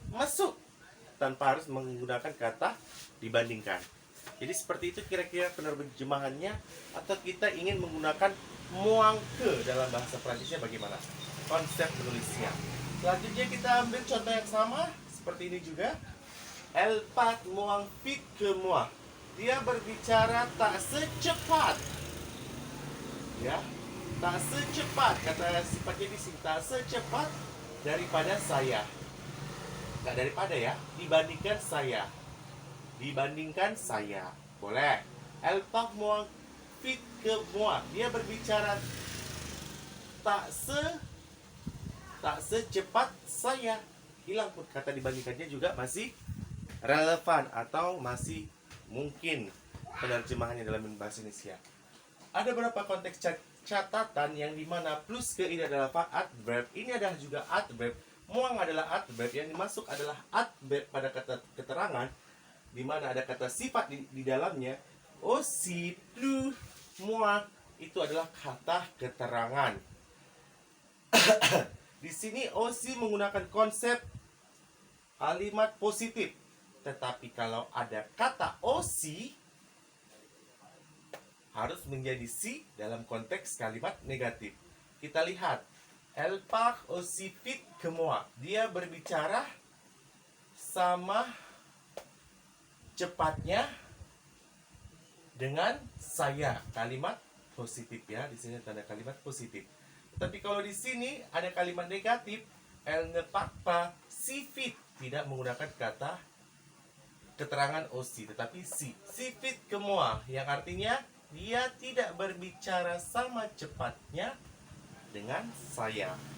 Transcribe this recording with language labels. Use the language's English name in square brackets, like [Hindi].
[Indonesian] Masuk tanpa harus menggunakan kata dibandingkan. Jadi seperti itu kira-kira penerjemahannya. Atau kita ingin menggunakan muang ke dalam bahasa Prancisnya bagaimana? Konsep menulisnya. Selanjutnya kita ambil contoh yang sama seperti ini juga. [French] Elle part moins vite que moi. [Indonesian] Dia berbicara tak secepat. Ya, tak secepat. Kata sifatnya di sini tak secepat daripada saya. Nggak daripada ya, dibandingkan saya. Dibandingkan saya. Boleh. [French] Elle part moins vite que moi. [Indonesian] Dia berbicara tak secepat saya. Hilang pun kata dibandingkannya juga masih relevan atau masih mungkin penerjemahannya dalam bahasa Indonesia. Ada beberapa konteks catatan yang dimana plus ke ini adalah adverb. Ini adalah juga adverb. Muang adalah adverb. Yang dimasuk adalah adverb pada kata keterangan, dimana ada kata sifat di dalamnya. Aussi, plus, moins itu adalah kata keterangan. Di sini aussi menggunakan konsep kalimat positif. Tetapi kalau ada kata aussi harus menjadi si dalam konteks kalimat negatif. Kita lihat. [French] Elle part aussi vite que moi. [Indonesian] Dia berbicara sama cepatnya dengan saya. Kalimat positif ya. Di sini tanda kalimat positif. Tapi kalau di sini ada kalimat negatif, [French] elle ne part pas si vite, [Indonesian] tidak menggunakan kata keterangan aussi, tetapi [French] si vite que moi, [Indonesian] yang artinya dia tidak berbicara sama cepatnya dengan saya.